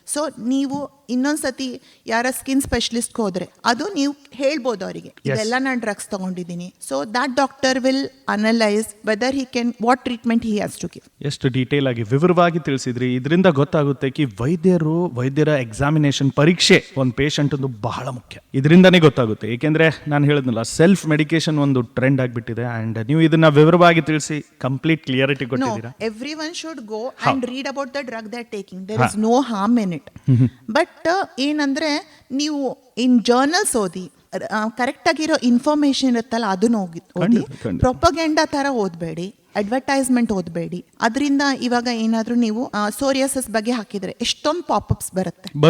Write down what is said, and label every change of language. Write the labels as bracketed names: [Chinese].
[Kannada] So ನೀವು ಇನ್ನೊಂದ್ಸತಿ ಯಾರ ಸ್ಕಿನ್ ಸ್ಪೆಷಲಿಸ್ಟ್ಗೆ ಹೋದ್ರೆ ಅದು ನೀವು ಹೇಳ್ಬೋದು ಅವರಿಗೆ, ಇದೆಲ್ಲ ನಾನು ಡ್ರಗ್ಸ್ ತಗೊಂಡಿದ್ದೀನಿ. [English] So that doctor will analyse whether he can, what treatment he has to give. [Kannada] ಎಷ್ಟು ಡೀಟೇಲ್ ಆಗಿ ವಿವರವಾಗಿ ತಿಳಿಸಿದ್ರಿ. ಇದರಿಂದ ಗೊತ್ತಾಗುತ್ತೆ ಕಿ ವೈದ್ಯರ ಎಕ್ಸಾಮಿನೇಷನ್ ಪರೀಕ್ಷೆ ಒಂದು ಪೇಷಂಟ್ ಒಂದು ಬಹಳ ಮುಖ್ಯ. ಇದರಿಂದನೇ ಗೊತ್ತಾಗುತ್ತೆ. ಏಕೆಂದ್ರೆ ನಾನು ಹೇಳಿದ್ನಲ್ಲ, ಸೆಲ್ಫ್ ಮೆಡಿಕೇಶನ್ ಒಂದು ಟ್ರೆಂಡ್ ಆಗಿಬಿಟ್ಟಿದೆ. ಅಂಡ್ ನೀವು ಇದನ್ನ ವಿವರವಾಗಿ ತಿಳಿಸಿ ಕಂಪ್ಲೀಟ್ ಕ್ಲಿಯರಿಟಿ ಕೊಟ್ಟಿದ್ದೀರಾ. [English] Everyone should go and read about the drug they're taking. There is no harm in it. [Kannada] But ಏನಂದ್ರೆ ನೀವು ಇನ್ ಜರ್ನಲ್ಸ್ ಓದಿ, ಕರೆಕ್ಟ್ ಆಗಿರೋ ಇನ್ಫಾರ್ಮೇಶನ್ ಇರುತ್ತಲ್ಲ ಅದನ್ನ ಓದಿ. ಪ್ರೊಪಗೆಂಡಾ ತರ ಓದಬೇಡಿ, ಅಡ್ವರ್ಟೈಸ್ಮೆಂಟ್ ಓದಬೇಡಿ. ಅದರಿಂದ ಇವಾಗ ಏನಾದ್ರೂ ನೀವು ಸೋರಿಯಾಸಿಸ್ ಬಗ್ಗೆ ಹಾಕಿದ್ರೆ ಎಷ್ಟೊಂದು ಪಾಪ್ಅಪ್ಸ್ ಬರುತ್ತೆ.